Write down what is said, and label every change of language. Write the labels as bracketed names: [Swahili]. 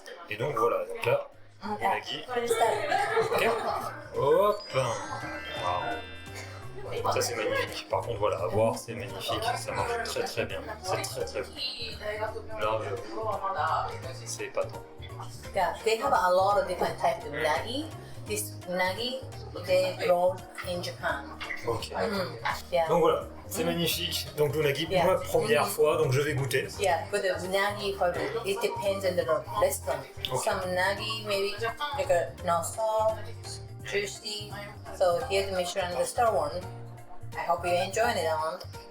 [French] Et donc voilà, donc là, le nagi. [English] What is that? [French] Ok. Hop. Waouh. Ça c'est magnifique. Par contre voilà, à voir c'est magnifique. Ça marche très très bien. C'est très très bon. Là, c'est épatant. [English] Yeah, they have a lot of different types of unagi. This unagi, they grow in Japan. Ok. Yeah. [French] Donc voilà, c'est magnifique. Donc l'unagi, [English] Yeah. [French] moi première fois, donc je vais goûter. [English] Yeah, but the unagi, it depends on the restaurant. Okay. Some unagi maybe like not soft, juicy. So here's the Michelin the star one. I hope you're enjoying it, Alan.